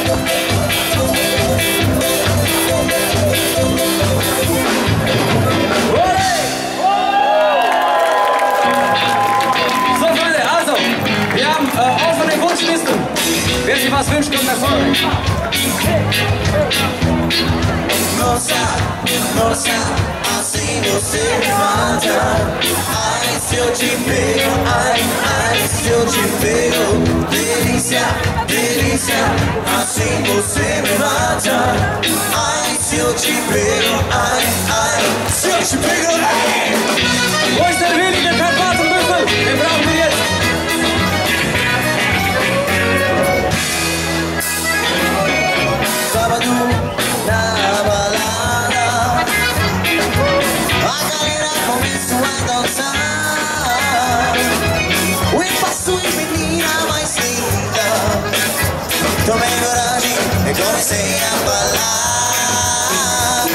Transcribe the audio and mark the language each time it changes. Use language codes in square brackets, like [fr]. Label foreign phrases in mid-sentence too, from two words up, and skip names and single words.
[de] So Freunde, also, wir haben offene Wunschlisten. Wer sich was wünscht, kommt nach vorne. [pt] Nossa, assim você me mata. Ai, se eu te pego, ai, se eu te pego. Delícia, delícia, assim você me mata. Ai, se eu te pego, ai, se eu te pego. [de] Wo ist der Willi, der Karpatenbüffel? Den brauchen wir jetzt. [pt] Sábado na balada, a galera começou a dançar. O espaço e menina mais linda, tomei coragem e comecei a falar.